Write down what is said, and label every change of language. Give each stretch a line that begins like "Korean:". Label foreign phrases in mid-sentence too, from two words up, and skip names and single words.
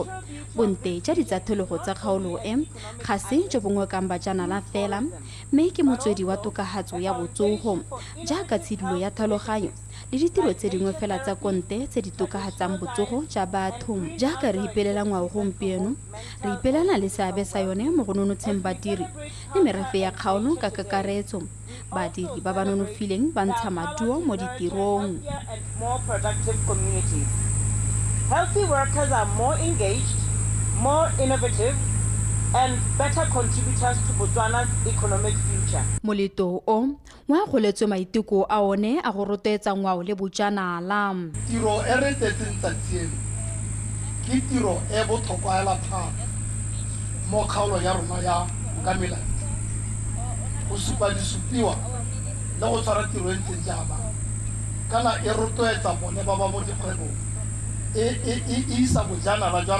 Tswana: Bonte ja ditsatlholego tsa kgaolo ga se jo bongwe kang bajanala fela mme ke motswedi wa tokagatso ya botsogo jaaka tshidilo ya tlhaloganyo le ditiro tse dingwe fela tsa konte tse di tokagatsang botsogo ja batho. Jaaka re ipelela ngwao gompieno re ipelana le seabe sa yone mo go nonotsheng badiri le merafe ya kgaolo ka kakaretso. Badiri ba ba nonofileng ba ntsha maduo mo ditirong.
English: Healthy workers are more engaged, more innovative, and better contributors to Botswana's economic future.
Tswana: Moleto o wa goletswe maiteko a one a go rotloetsa ngwao le bojanala. Tiro e re tetseng tsatsing ke tiro e botlhokwa hela thata mo kgaolo ya rona ya Ngamiland. Go supa disupiwa le go tshwara tiro e ntseng jaana kana e rotloetsa bone ba ba mo dikgwebong e isa bojanala jwa